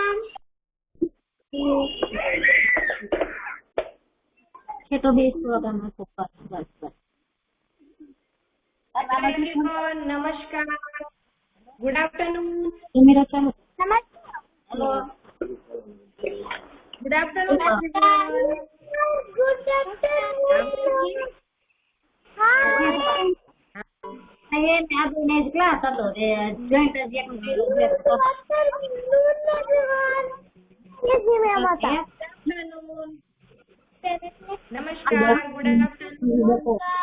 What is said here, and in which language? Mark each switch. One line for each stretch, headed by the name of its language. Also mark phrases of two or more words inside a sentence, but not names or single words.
Gujarati: છે તો બેસતો તમે બસ બસ બસ
English: Everyone, namaskar. Good afternoon.
Gujarati: કેમેરા ચાલુ
English: હેલો Good afternoon, everyone. good afternoon hi
Gujarati: ને આપણે ક્લાસ હતો તે જોઈન્ટ જ એક
English: Afternoon. Namaskar. Good afternoon.